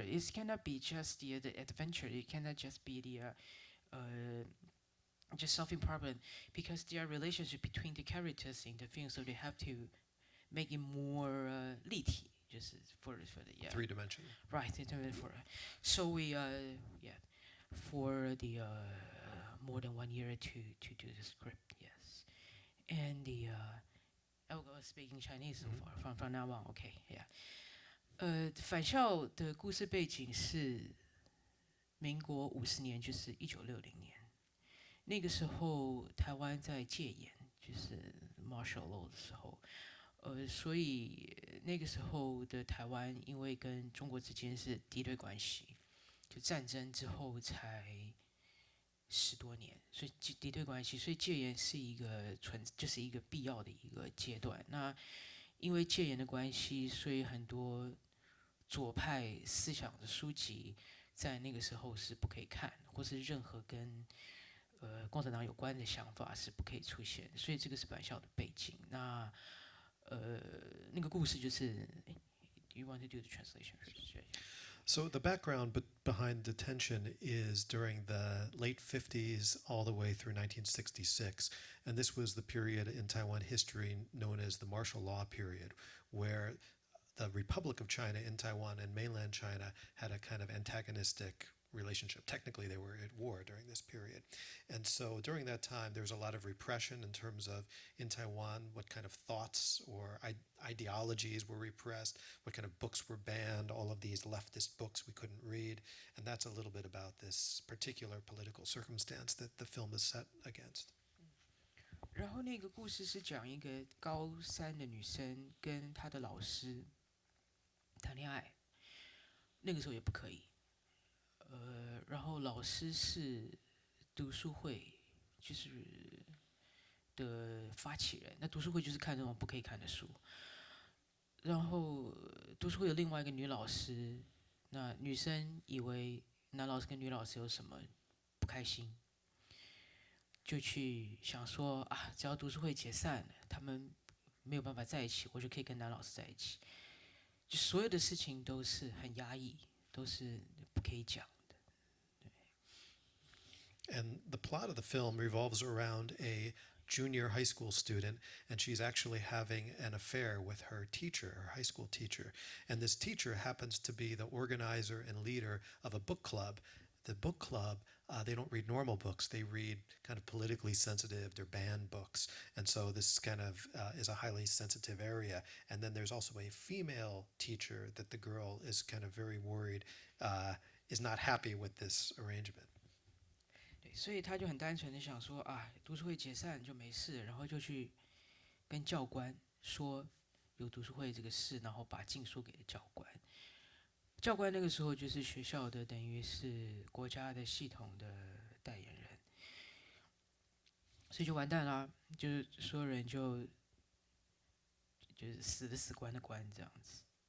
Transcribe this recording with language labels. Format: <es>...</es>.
<en>It cannot be just the adventure. It cannot just be uh, just solving problem because there are relationship between the characters in the film, so they have to make it more</en> <zh>立体,</zh> <en>just for the yeah. 3-dimensional. Right, for so we yeah for the more than 1 year to do the script, yes, and I will go speaking Chinese so far from now on, okay, yeah.</en> <zh>返校的故事背景是民国50年，就是1960年。那个时候台湾在戒严，就是</zh> <en>martial law</en> <zh>的时候，所以那个时候的台湾因为跟中国之间是敌对关系，就战争之后才10多年，所以敌对关系，所以戒严是一个就是一个必要的一个阶段。那因为戒严的关系，所以很多左派思想的书籍在那个时候是不可以看，或是任何跟共产党有关的想法是不可以出现，所以这个是返校的背景。那那个故事就是，</zh> <en>You want to do the translation first? So the background behind detention is during the late 50s all the way through 1966. And this was the period in Taiwan history known as the martial law period, where the Republic of China in Taiwan and mainland China had a kind of antagonistic relationship. Technically, they were at war during this period. And so during that time, there was a lot of repression in terms of in Taiwan, what kind of thoughts or ideologies were repressed, what kind of books were banned, all of these leftist books we couldn't read. And that's a little bit about this particular political circumstance that the film is set against.</en> <zh>然后那个故事是讲一个高三的女生跟她的老师谈恋爱，那个时候也不可以。然后老师是读书会，就是的发起人。那读书会就是看那种不可以看的书。然后读书会有另外一个女老师，那女生以为男老师跟女老师有什么不开心，就去想说啊，只要读书会解散了，他们没有办法在一起，我就可以跟男老师在一起。就所有的事情都是很压抑，都是不可以讲。</zh> <en>And the plot of the film revolves around a junior high school student, and she's actually having an affair with her teacher, her high school teacher. And this teacher happens to be the organizer and leader of a book club. The book club, they don't read normal books. They read kind of politically sensitive, they're banned books. And so this kind of is a highly sensitive area. And then there's also a female teacher that the girl is kind of very worried is not happy with this arrangement.</en> <zh>所以他就很单纯的想说啊，读书会解散就没事，然后就去跟教官说有读书会这个事，然后把禁书给了教官。教官那个时候就是学校的，等于是国家的系统的代言人，所以就完蛋啦，就是所有人就是死的死，关的关这样子。</zh>